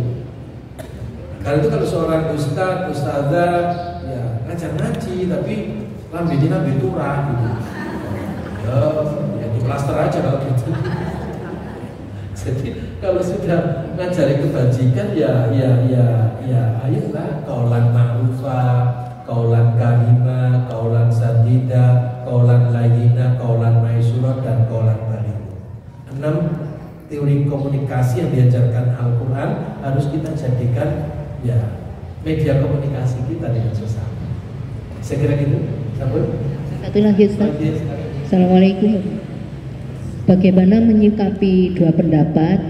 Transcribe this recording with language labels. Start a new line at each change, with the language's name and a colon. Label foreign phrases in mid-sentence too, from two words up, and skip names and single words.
Indonesian: Karena itu kalau seorang ustadzah, ya ngajar ngaji tapi lambini
Javanese: lambe turah
Indonesian: gitu. Ya di plaster aja kalau gitu. Jadi kalau sudah ngajari kebajikan, ya ayolah
Arabic: قولا معروفا، قولا كريما، قولا سديدا، قولا لينا، قولا ميسورا,
Indonesian: dan
Arabic: قولا بليغا.
Indonesian: 6 teori komunikasi yang diajarkan Al-Quran harus kita jadikan ya media komunikasi kita dengan sesama. Saya kira gitu. Sabun. Satu lagi Ustaz. Assalamualaikum. Bagaimana menyikapi dua pendapat?